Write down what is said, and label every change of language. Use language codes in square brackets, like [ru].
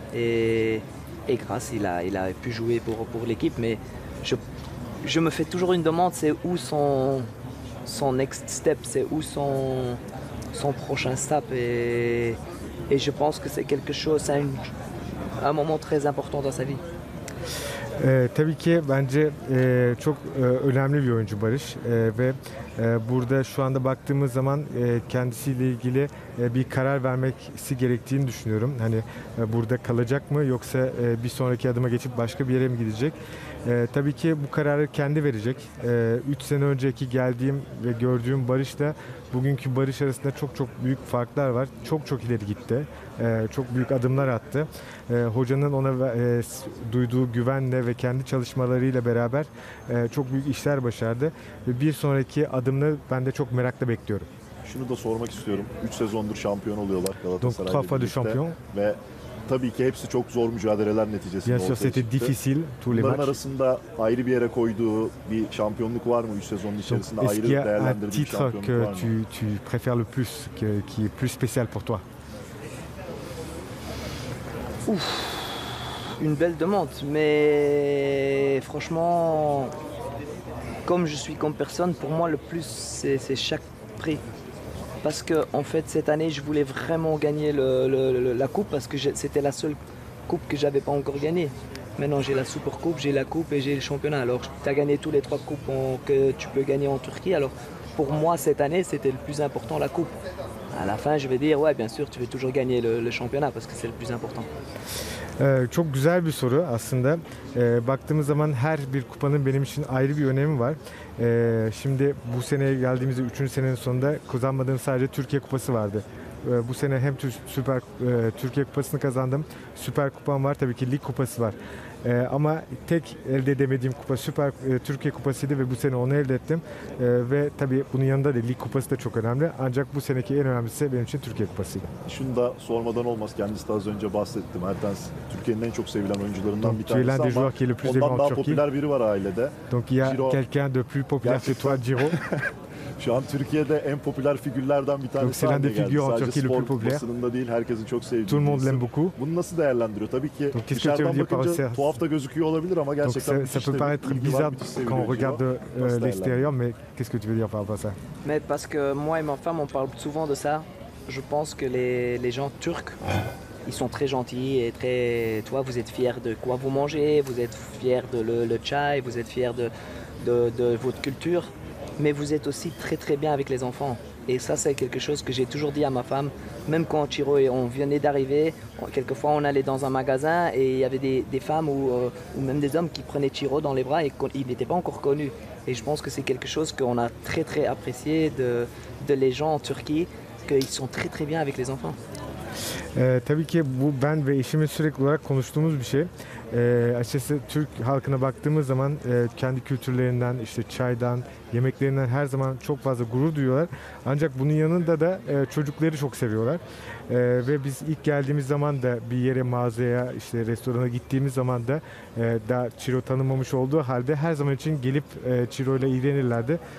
[fr] Et grâce, il a pu jouer pour l'équipe. Mais je me fais toujours une demande, c'est où son [en] next step, [fr] c'est où son prochain step. Et je pense que c'est quelque chose, c'est un moment très important dans sa vie. [tr] Tabii ki bence çok önemli bir oyuncu Barış ve burada şu anda baktığımız zaman kendisiyle ilgili bir karar vermesi gerektiğini düşünüyorum. Hani burada kalacak mı yoksa bir sonraki adıma geçip başka bir yere mi gidecek? Tabii ki bu kararı kendi verecek. 3 sene önceki geldiğim ve gördüğüm Barış'la bugünkü Barış arasında çok büyük farklar var. Çok ileri gitti. Çok büyük adımlar attı. Hocanın ona duyduğu güvenle ve kendi çalışmalarıyla beraber çok büyük işler başardı. Ve bir sonraki adımını ben de çok merakla bekliyorum. Şunu da sormak istiyorum. 3 sezondur şampiyon oluyorlar Galatasaray'la birlikte. [fr] 3 fois de champion. [tr] Ve tabii ki hepsi çok zor mücadeleler neticesinde ortaya çıktı. Bunların arasında ayrı bir yere koyduğu bir şampiyonluk var mı? 3 sezonun içerisinde ayrı değerlendirdiği bir şampiyonluk var mı? [fr] Tu préfères le plus, qui est plus spécial pour toi? Une belle demande, mais franchement, comme je suis comme personne, pour moi le plus c'est chaque prix. Parce que en fait cette année je voulais vraiment gagner la coupe parce que c'était la seule coupe que j'avais pas encore gagnée. Maintenant j'ai la Super Coupe, j'ai la coupe et j'ai le championnat. Alors tu as gagné tous les 3 coupes que tu peux gagner en Turquie. Alors pour moi cette année c'était le plus important, la coupe. À la fin je vais dire ouais bien sûr tu veux toujours gagner le championnat parce que c'est le plus important. [tr] Çok güzel bir soru aslında. Baktığımız zaman her bir kupanın benim için ayrı bir önemi var. Şimdi bu seneye geldiğimizde 3. senenin sonunda kazanmadığım sadece Türkiye Kupası vardı. Bu sene hem Türkiye Kupası'nı kazandım. Süper Kupam var. Tabii ki Lig Kupası var. Ama tek elde edemediğim kupa Türkiye Kupası'ydı ve bu sene onu elde ettim. Ve tabii bunun yanında da Lig Kupası da çok önemli. Ancak bu seneki en önemlisi benim için Türkiye Kupası'ydı. Şunu da sormadan olmaz. Kendisi de az önce bahsetti. Mertens Türkiye'nin en çok sevilen oyuncularından bir tanesi ama ondan daha popüler biri var ailede. [fr] Donc il y a quelqu'un de plus populaire que toi, Giro. [tr] Şu an Türkiye'de en popüler figürlerden bir tanesi haline geldi. Sadece spor basınında değil, herkesin çok sevdiği bir isim. Bunu nasıl değerlendiriyor? Tabii ki dışarıdan bakınca tuhaf da gözüküyor olabilir ama gerçekten müthiş de bir ilgi var, müthiş seviliyor. [fr] Quand on regarde l'extérieur, mais qu'est-ce que tu veux dire par rapport à ça? Mais parce que moi et ma femme on parle souvent de ça. Je pense que les gens turcs ils sont très gentils et très, toi, vous êtes fiers de quoi vous mangez, vous êtes fiers de le chai, vous êtes fiers de votre culture, mais vous êtes aussi très très bien avec les enfants. Et ça, c'est quelque chose que j'ai toujours dit à ma femme, même quand Chiro et on venait d'arriver, quelquefois on allait dans un magasin et il y avait des femmes ou même des hommes qui prenaient Chiro dans les bras et il n'était pas encore connu. Et je pense que c'est quelque chose qu'on a très très apprécié de les gens en Turquie, qu'ils sont très très bien avec les enfants. [tr] Tabii ki bu ben ve eşimin sürekli olarak konuştuğumuz bir şey. Açıkçası Türk halkına baktığımız zaman kendi kültürlerinden, işte çaydan, yemeklerinden her zaman çok fazla gurur duyuyorlar. Ancak bunun yanında da çocukları çok seviyorlar. Ve biz ilk geldiğimiz zaman da bir yere, mağazaya, işte restorana gittiğimiz zaman da daha Chiro tanımamış olduğu halde her zaman için gelip Chiro ile ilgilenirlerdi.